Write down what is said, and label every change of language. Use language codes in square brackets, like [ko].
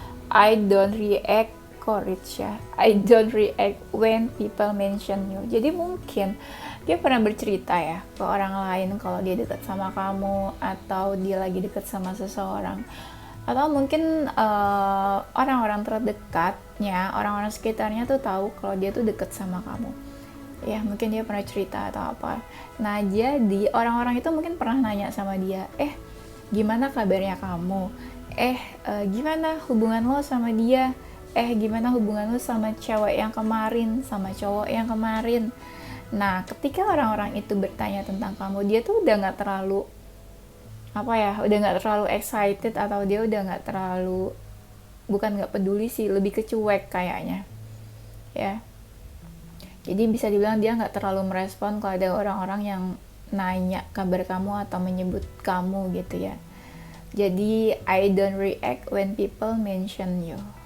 [en] I don't react I don't react when people mention you. [id] Jadi mungkin dia pernah bercerita ya ke orang lain kalau dia dekat sama kamu, atau dia lagi dekat sama seseorang, atau mungkin orang-orang terdekatnya, orang-orang sekitarnya tuh tahu kalau dia tuh dekat sama kamu. Ya mungkin dia pernah cerita atau apa. Nah jadi orang-orang itu mungkin pernah nanya sama dia, gimana kabarnya kamu? Gimana hubungan lo sama dia? Gimana hubungan lo sama cewek yang kemarin, sama cowok yang kemarin? Nah, ketika orang-orang itu bertanya tentang kamu, dia tuh udah nggak terlalu udah nggak terlalu excited, atau dia udah nggak terlalu, bukan nggak peduli sih, lebih ke cuek kayaknya, ya. Jadi bisa dibilang dia nggak terlalu merespon kalau ada orang-orang yang nanya kabar kamu atau menyebut kamu gitu ya. Jadi [en] I don't react when people mention you.